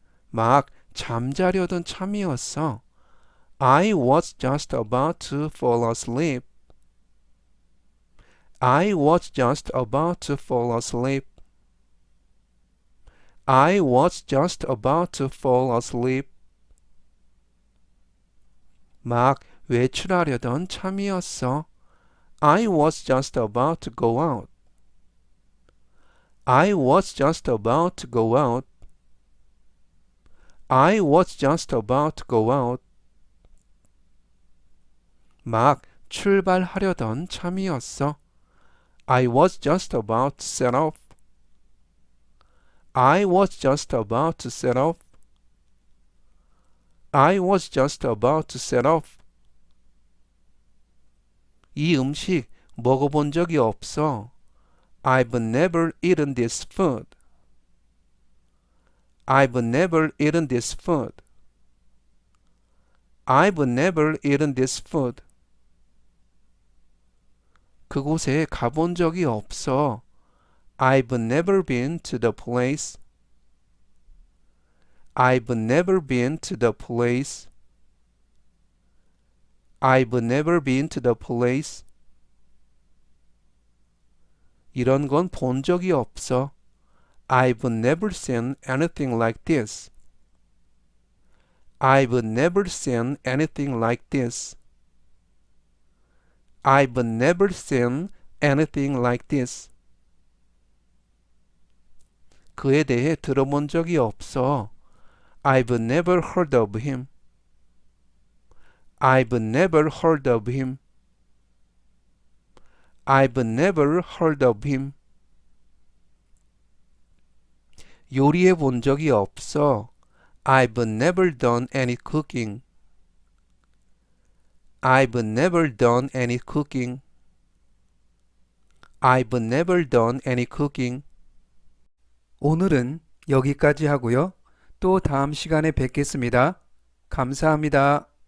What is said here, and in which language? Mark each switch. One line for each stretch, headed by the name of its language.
Korean: 막 잠자려던 참이었어.
English: I was just about to fall asleep. I was just about to fall asleep. I was just about to fall asleep.
Korean: 막 외출하려던 참이었어.
English: I was just about to go out. I was just about to go out. I was just about to go out.
Korean: 막 출발하려던 참이었어.
English: I was just about to set off. I was just about to set off. I was just about to set off.
Korean: 이 음식 먹어본 적이 없어.
English: I've never eaten this food. I've never eaten this food. I've never eaten this food.
Korean: 그곳에 가본 적이 없어.
English: I've never been to the place. I've never been to the place. I've never been to the place.
Korean: 이런 건 본 적이 없어.
English: I've never seen anything like this. I've never seen anything like this. I've never seen anything like this.
Korean: 그에 대해 들어본 적이 없어.
English: I've never heard of him. I've never heard of him. I've never heard of him.
Korean: 요리해 본 적이 없어.
English: I've never done any cooking. I've never done any cooking. I've never done any cooking.
Korean: 오늘은 여기까지 하고요. 또 다음 시간에 뵙겠습니다. 감사합니다.